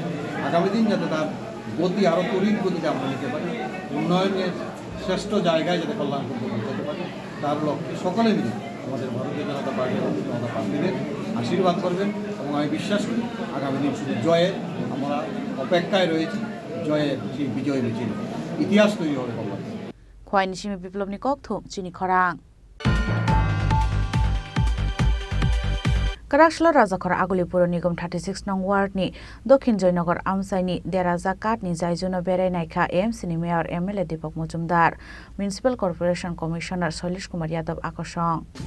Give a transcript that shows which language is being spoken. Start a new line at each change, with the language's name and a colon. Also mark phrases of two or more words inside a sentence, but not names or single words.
Bangla: আগামী দিন যাতে তার গতি আরও তরুণ গতিতে আমরা নিতে পারি, উন্নয়নের শ্রেষ্ঠ জায়গায় যাতে কল্যাণপুর পৌঁছাতে পারি, তার লক্ষ্যে সকলে মিলে আমাদের ভারতীয় জনতা পার্টি এবং জনতা পার্টিদের আশীর্বাদ করবেন এবং আমি বিশ্বাস করি আগামী দিন শুধু জয়ের আমরা অপেক্ষায় রয়েছি, জয়ের সেই বিজয় মিছিল ইতিহাস তৈরি হবে কল্যাণ।
Kok Borok: খোয়াই নিশিমি বিপ্লব নিকক থুম চিনি খরাং Karakshla Rajakar Agulipur Nigam 36 nong ward ni Dokhin Joynagar Amsai ni Deraja Kat ni Jaijuno Berai Naikha AMC ni Mayor MLA Deepak Mujumdar
English: Municipal Corporation Commissioner
Kok Borok: Solish Kumar Yadav Akosong